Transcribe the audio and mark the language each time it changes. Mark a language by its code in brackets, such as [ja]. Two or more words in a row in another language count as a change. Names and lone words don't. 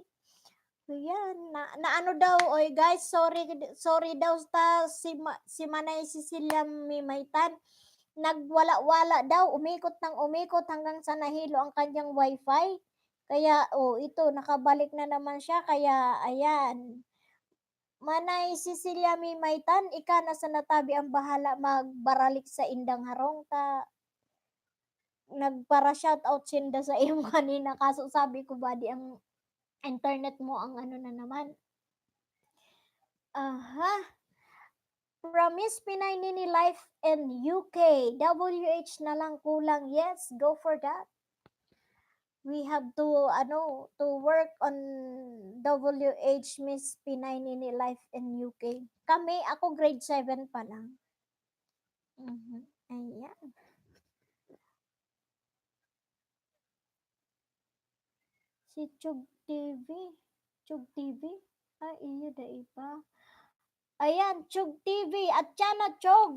[tl] Ayan, na ano daw, oy guys, sorry daw si Manay Cecilia Mimaytan. Nagwala-wala daw, umikot ng umikot hanggang sa nahilo ang kanyang wifi. Kaya, ito, nakabalik na naman siya. Kaya, ayan. [bik] Manay Cecilia Mimaytan, ika na sa natabi ang bahala magbaralik sa indang harong ta. Nagpara shoutout sinda sa iyo kanina. [tl] Kaso sabi ko ba di ang internet mo ang ano na naman. [en] Aha. Promise Pinay Nini Life in UK. [tl] WH na lang kulang. [en] Yes, go for that. We have to work on WH Miss Pinay Nini Life in UK. [tl] Kami, ako grade 7 pa lang. Ayan. Si Chug TV. [bik] Chug TV? Iyo da iba. [tl] Ayan, Chug TV. At yan na, Chug.